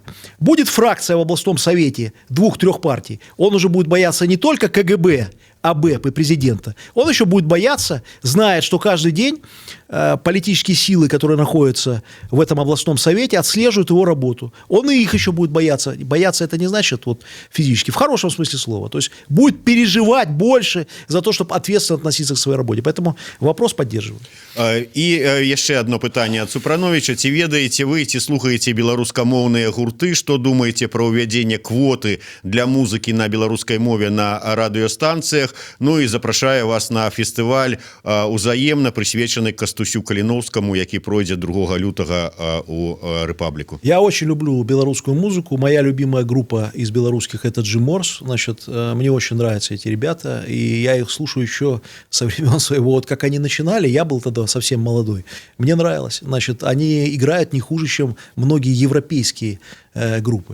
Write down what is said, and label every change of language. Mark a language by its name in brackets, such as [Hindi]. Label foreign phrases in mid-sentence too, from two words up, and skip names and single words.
[Russian] Будет фракция в областном совете 2-3 партий, он уже будет бояться не только КГБ, АБЭП и президента, он еще будет бояться, знает, что каждый день политические силы, которые находятся в этом областном совете, отслеживают его работу. Он и их еще будет бояться. Бояться это не значит вот, физически, в хорошем смысле слова. То есть будет переживать больше за то, чтобы ответственно относиться к своей работе. Поэтому вопрос поддерживаю. [Belarusian] І яшчэ одно пытанне ад Супрановича. Ці ведаеце вы, ці слухаеце беларускамоўныя гурты, што думаеце пра ўвядзенне квоты для музыкі на беларускай мове на радыёстанцыях? Ну і запрашае вас на фестываль узаемна прысвечаны Кастусю Каліноўскаму, які пройдзе 2 лютага у Рэпабліку. [Russian] Я очень люблю белорусскую музыку. Моя любимая группа из белорусских — это Джиморс. Значит, мне очень нравятся эти ребята, и я их слушаю еще со времен своего, вот как они начинали, я был тогда совсем молодой. Мне нравилось. Значит, они играют не хуже, чем многие европейские группы.